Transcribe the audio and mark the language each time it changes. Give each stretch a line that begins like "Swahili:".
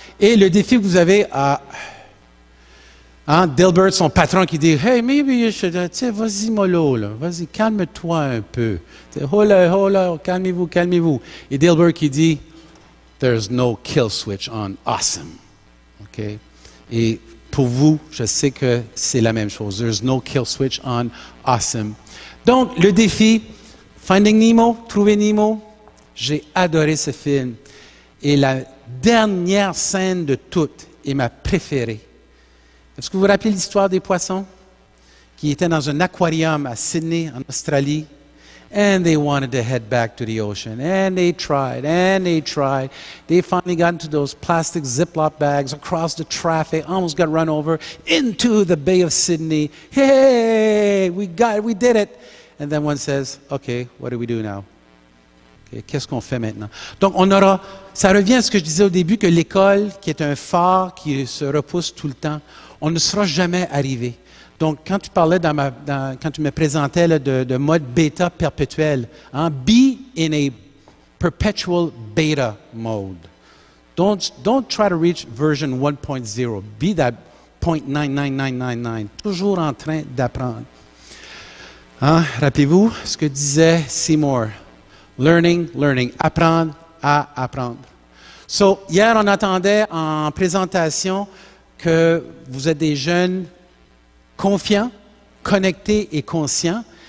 French: Et le défi que vous avez à... Dilbert, son patron, qui dit «
English: Hey, maybe you should...
French: Tu sais, vas-y, mollo, là. Vas-y, calme-toi un peu. Hola, calmez-vous, calmez-vous. » Et Dilbert qui dit «
English: There's no kill switch on awesome.
French: » OK? Et pour vous, je sais que c'est la même chose.
English: There's no kill switch on awesome.
French: Donc, le défi, Finding Nemo, Trouver Nemo, j'ai adoré ce film. Et la dernière scène de toutes est ma préférée. Est-ce que vous vous rappelez l'histoire des poissons qui étaient dans un aquarium à Sydney, en Australie?
English: And they wanted to head back to the ocean. And they tried, and they tried. They finally got into those plastic Ziploc bags across the traffic, almost got run over, into the Bay of Sydney. Hey, we did it. And then one says, okay, what do we do now?
French: Okay, qu'est-ce qu'on fait maintenant? Donc, ça revient à ce que je disais au début, que l'école, qui est un phare qui se repousse tout le temps, on ne sera jamais arrivé. Donc, quand tu parlais quand tu me présentais là, de mode bêta perpétuel,
English: be in a perpetual beta mode. Don't try to reach version 1.0. Be that 0.99999.
French: Toujours en train d'apprendre. Rappelez-vous ce que disait Seymour. Learning. Apprendre à apprendre. So, hier, on attendait en présentation que vous êtes des jeunes confiants, connectés et conscients.